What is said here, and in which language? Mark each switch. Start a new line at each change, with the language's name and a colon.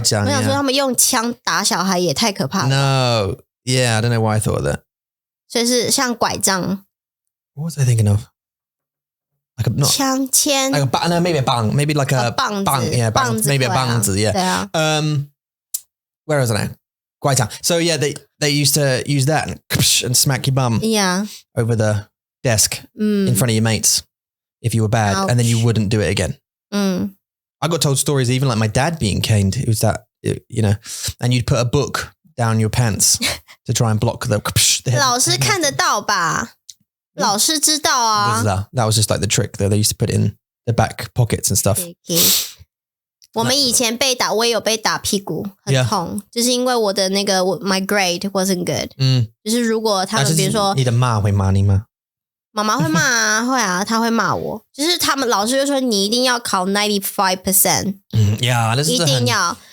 Chinese: 我想说他们用枪打小孩也太可怕了。
English: No, yeah, I don't know why I thought that.
Chinese: 所以是像拐杖。
English: What was I thinking of? Like a
Chinese: 枪签。
English: Like a no, maybe a bang, maybe like a
Chinese: 棒子。
English: Yeah, 棒子 maybe a 棒子 yeah.
Chinese: 对啊。
English: Where is it now? 拐杖. So yeah, they used to use that and smack your bum over the desk in front of your mates if you were bad, and then you wouldn't do it again. I got told stories even like my dad being caned. It was that, you know, and you'd put a book down your pants to try and block the
Chinese: 老师看得到吧？老师知道啊。
English: That was just like the trick that they used to put in the back pockets and stuff.
Chinese: 我们以前被打，我也有被打屁股，很痛，就是因为我的那个
English: my grade wasn't good。
Chinese: 就是如果他们比如说你的妈会骂你吗？妈妈会骂啊，会啊，她会骂我。就是他们老师就说你一定要考 95%， 一定要。